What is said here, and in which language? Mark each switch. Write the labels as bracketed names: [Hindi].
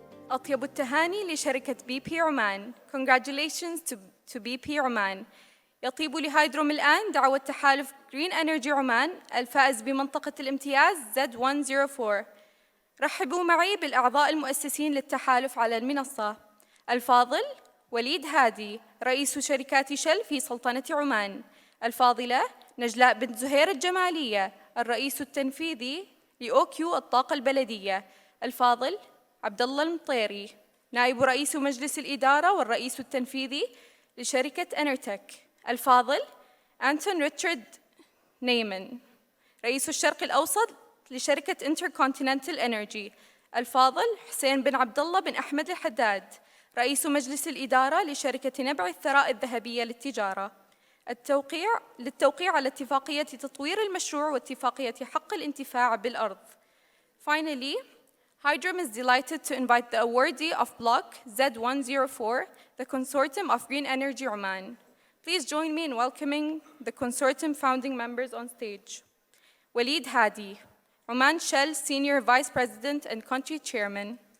[Arabic] أطيب التهاني لشركة BP عمان. [English] Congratulations to BP عمان. [Arabic] يطيب لهايدروم الآن دعوة تحالف Green Energy عمان الفائز بمنطقة الامتياز Z104. رحبوا معي بالأعضاء المؤسسين للتحالف على المنصة: الفاضل وليد هادي رئيس شركات شل في سلطنة عمان، الفاضلة نجلاء بنت زهير الجمالية الرئيس التنفيذي لأوكيو الطاقة البلدية، الفاضل عبد الله المطيري نائب رئيس مجلس الإدارة والرئيس التنفيذي لشركة أنرتك، الفاضل أنتون ريتشارد نيمان رئيس الشرق الأوسط لشركة انتركونتيننتال إنرجي، الفاضل حسين بن عبد الله بن أحمد الحداد رئيس مجلس الإدارة لشركة نبع الثراء الذهبية للتجارة. للتوقيع على اتفاقية تطوير المشروع واتفاقية حق الانتفاع بالأرض. [English] Finally, Hydrom is delighted to invite the awardee of Block Z104, the Consortium of Green Energy Oman. Please join me in welcoming the Consortium founding members on stage. Walid Hadi, Oman Shell Senior Vice President and Country Chairman.